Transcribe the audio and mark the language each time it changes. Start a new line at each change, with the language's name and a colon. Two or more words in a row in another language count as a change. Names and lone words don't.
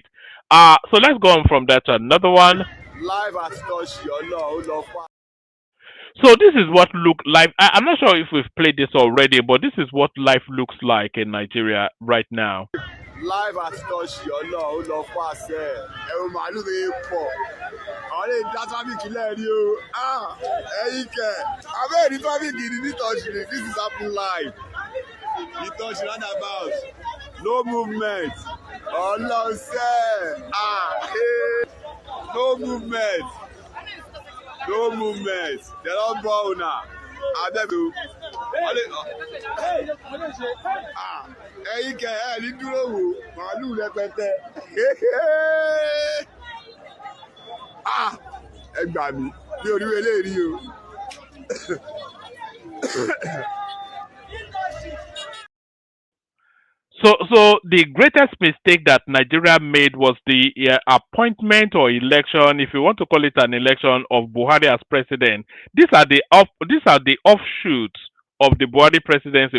English: So let's go on from that to another one. Live has touched your love. So this is what life. I'm not sure if we've played this already, but this is what life looks like in Nigeria right now. Live has touched your love pàṣẹ.
Yoruba: Ẹ̀rù màálù lè pọ̀. Àwọn lè dá tráfíkì lẹ́ẹ̀rí o. Ẹ̀yin kẹ̀. Abẹ́ẹ̀rí tráfíkì ní nítọ́jú ni.
English: This is happening live. Nítọ́jú roundabout. No movement. Ọlọ́sẹ̀. No movement. No movement. They don't go now. I beg you.
Yoruba: Ẹ̀yin kẹ̀ ẹ̀ ní dúró wò màálù rẹpẹtẹ. Ẹ gbà mí bí orí eléyìí o.
English: So the greatest mistake that Nigeria made was the appointment or election, if you want to call it an election, of Buhari as president. These are the offshoots of the Buhari presidency.